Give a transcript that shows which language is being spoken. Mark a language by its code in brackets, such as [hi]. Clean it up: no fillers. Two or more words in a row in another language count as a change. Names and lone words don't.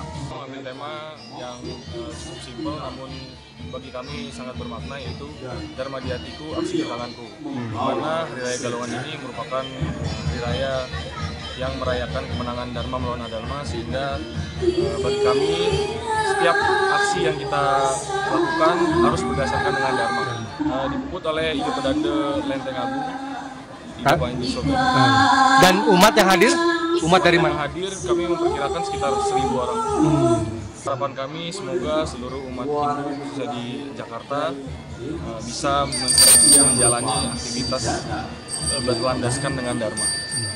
[id] Mengambil tema yang cukup simpel namun bagi kami sangat bermakna, yaitu Dharma di Hatiku, Aksi di Tanganku. Karena Hari Raya Galungan ini merupakan hari raya yang merayakan kemenangan Dharma melawan Adharma, sehingga bagi kami setiap aksi yang kita lakukan harus berdasarkan dengan Dharma. Dipuput oleh Ide Pedanda Lenteng Agung, Ide Panji Sugate. Dan umat yang hadir? Umat dari mana? Hadir kami memperkirakan sekitar 1.000 orang. Harapan kami semoga seluruh umat Hindu khususnya di Jakarta bisa menjalani aktivitas berlandaskan dengan Dharma.